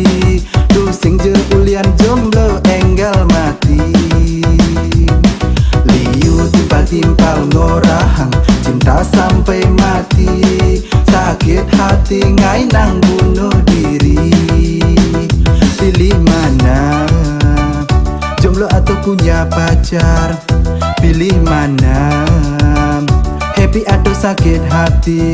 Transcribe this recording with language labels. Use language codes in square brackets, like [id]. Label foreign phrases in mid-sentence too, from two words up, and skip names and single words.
[ban] Lu sing jeulian jomblo enggal mati. Liu timpal-timpal ngorahang [id] cinta sampai mati. Sakit hati [ban] ngai nang [id] bunuh diri. Pilih mana, jomblo atau punya pacar? Pilih mana, happy atau sakit hati?